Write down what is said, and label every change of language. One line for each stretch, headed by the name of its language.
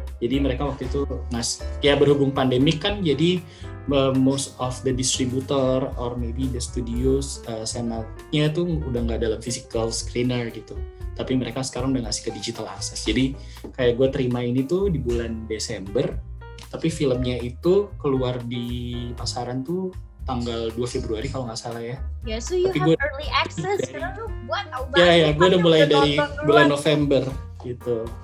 Indonesian: Jadi mereka waktu itu berhubung pandemik kan, jadi
English: most of the distributor or maybe the studios
Indonesian: senatnya tuh udah nggak dalam physical screener gitu, tapi mereka sekarang udah ngasih ke digital access. Jadi kayak gue terima ini tuh di bulan Desember, tapi filmnya itu keluar di pasaran tuh tanggal 2 Februari kalau nggak salah ya.
English: Ya, so you have early access.
Indonesian: Ya, gue udah mulai dari bulan November gitu.